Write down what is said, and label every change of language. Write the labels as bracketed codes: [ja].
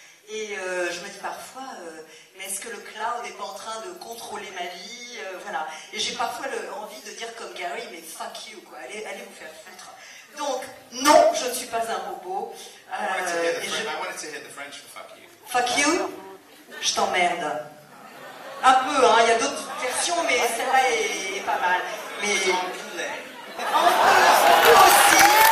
[fr] Et je me dis parfois, mais est-ce que le cloud n'est pas en train de contrôler ma vie? Voilà. Et j'ai parfois envie de dire comme Gary, mais [en] fuck you, [fr] quoi. Allez vous faire foutre. Donc, non, je ne suis pas un robot. [en] I wanted to hit the French for fuck you. Fuck you? [fr] Je t'emmerde. Un peu, hein, il y a d'autres versions, mais celle-là est pas mal. Mais... On peut aussi.